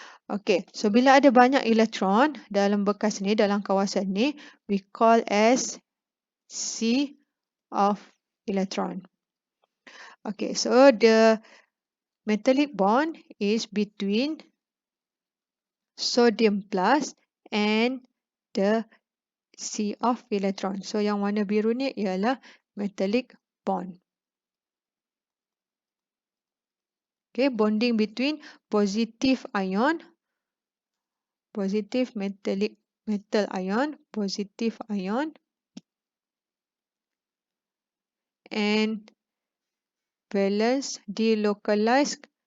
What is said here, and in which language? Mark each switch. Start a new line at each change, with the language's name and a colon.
Malay: Okay, so bila ada banyak elektron dalam bekas ni, dalam kawasan ni,
English: we call as sea of electron. Okay, so the metallic bond is between sodium plus and the sea of electron.
Malay: So yang warna biru ni ialah metallic bond.
English: Okay, bonding between positive ion, positive metal ion, positive ion, and valence delocalized.